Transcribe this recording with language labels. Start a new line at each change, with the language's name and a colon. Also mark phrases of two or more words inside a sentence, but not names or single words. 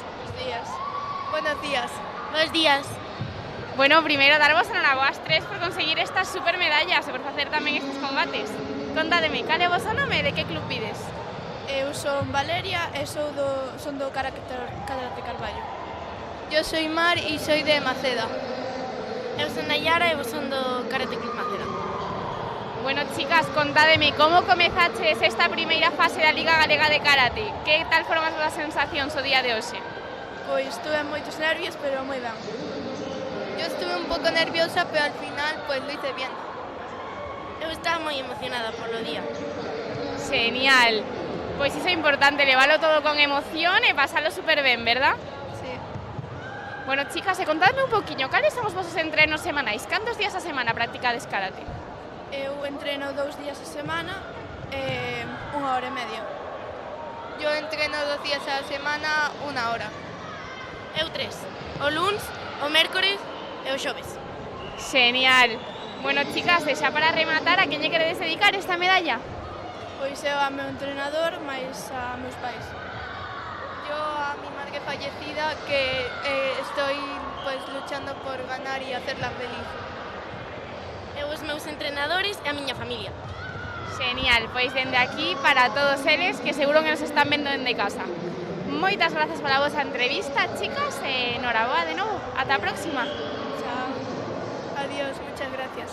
Spanish: Buenos días. Buenos días. Buenos días.
Galician: Bueno, primeiro darvos enhoraboa ás tres por conseguir estas super medallas e por facer tamén estes combates. Contádeme, cal é o vosso nome e de que club pides? Eu son Valeria e son do Karate Carballo.
Spanish: Yo soy Mar y soy de Maceda.
Galician: Eu son Nayara e vos son do Karate Club Maceda. Bueno, chicas, contádeme, como comezaches esta primeira fase da Liga Galega de Karate? Que tal foron as vossas sensacións o día de hoxe? Pois tuve moitos nervios, pero moi ben.
Spanish: Yo estuve un poco nerviosa, pero al final pues lo hice bien.
Galician: Eu estaba moi emocionada
Spanish: por lo día.
Galician: Genial. Pois iso é importante, leválo todo con emoción e pasalo super ben, verdad?
Spanish: Sí.
Galician: Bueno, chicas, contadme un poquinho, cales son os vosos entrenos semanais? Cantos días a semana practicades karate? Eu entreno 2 días a semana e 1 hora e media.
Spanish: Yo entreno 2 días a la semana, 1 hora.
Galician: Eu 3. O luns, o mércores e o xoves. Genial. Bueno, chicas, e xa para rematar, a quen lle queredes dedicar esta medalla? Pois eu a meu entrenador, máis a meus pais.
Spanish: Yo a mi madre fallecida, que estoy pues luchando por ganar y hacerla feliz.
Galician: Eu os meus entrenadores e a miña familia. Genial, pois dende aquí para todos eles que seguro que nos están vendo dende casa. Moitas grazas pola vosa entrevista, chicas, e enhoraboa de novo. Ata a próxima.
Spanish: Chao. Adiós, muchas gracias.